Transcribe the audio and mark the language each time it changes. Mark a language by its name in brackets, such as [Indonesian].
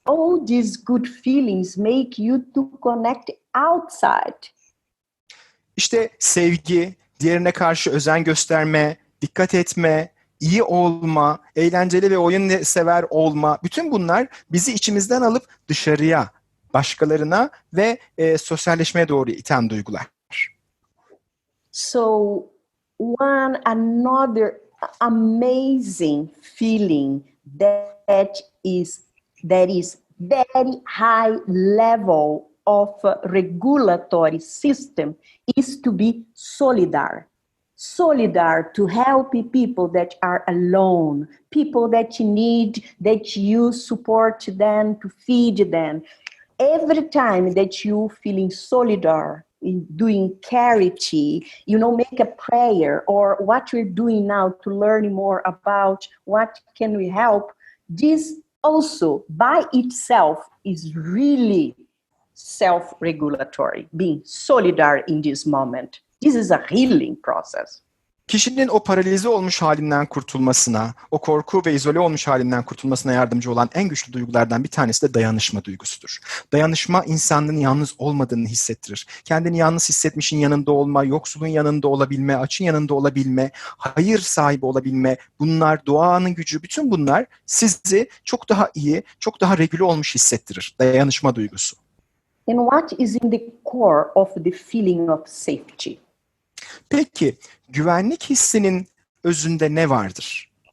[English] All these good feelings make you to connect outside. [Turkish] İşte sevgi, diğerine karşı özen gösterme, dikkat etme, iyi olma, eğlenceli ve oyun sever olma, bütün bunlar bizi içimizden alıp dışarıya, başkalarına ve sosyalleşmeye doğru iten duygular. [English] So another amazing feeling that is very high level of regulatory system is to be solidar to help people that are alone, people that need that you support them, to feed them. Every time that you feeling solidar in doing charity, make a prayer, or what we're doing now to learn more about what can we help, this also by itself is really self-regulatory, being solidar in this moment. This is a healing process. [Turkish] Kişinin o paralize olmuş halinden kurtulmasına, o korku ve izole olmuş halinden kurtulmasına yardımcı olan en güçlü duygulardan bir tanesi de dayanışma duygusudur. Dayanışma insanın yalnız olmadığını hissettirir. Kendini yalnız hissetmişin yanında olma, yoksulun yanında olabilme, açın yanında olabilme, hayır sahibi olabilme, bunlar doğanın gücü, bütün bunlar sizi çok daha iyi, çok daha regüle olmuş hissettirir. Dayanışma duygusu. [English] And what is in the core of the feeling of safety? [Turkish] Peki, güvenlik hissinin özünde ne vardır?